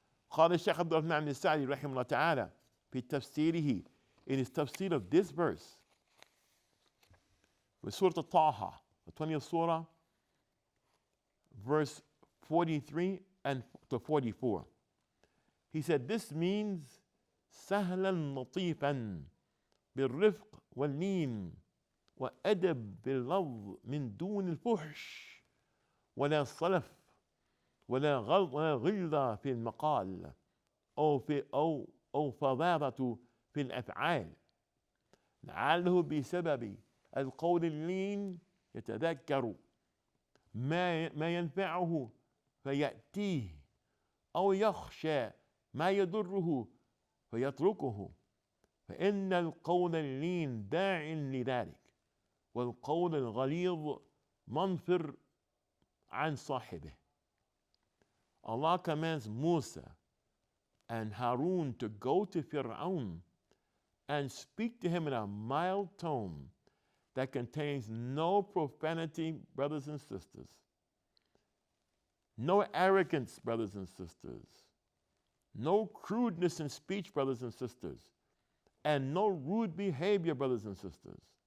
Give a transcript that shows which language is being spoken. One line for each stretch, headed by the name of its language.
Arabic: قال الشيخ عبد الرحمن بن السعدي رحمه الله تعالى
English: في تفسيره, in his tafsir of this verse with Surah Taha, the 20th surah, verse 43 and to 44. He said, this means
Arabic: سهلا لطيفا بالرفق واللين وأدب باللفظ من دون الفحش ولا صلف ولا غلظة في المقال أو فظاظة في الأفعال لعله بسبب القول اللين يتذكر ما ينفعه فيأتيه أو يخشى ما يضره فيتركه فإن القول اللين داع لذلك والقول الغليظ منفر عن صاحبه.
English: Allah commands Musa and Harun to go to Fir'aun and speak to him in a mild tone that contains no profanity, brothers and sisters, no arrogance, brothers and sisters, no crudeness in speech, brothers and sisters, and no rude behavior, brothers and sisters.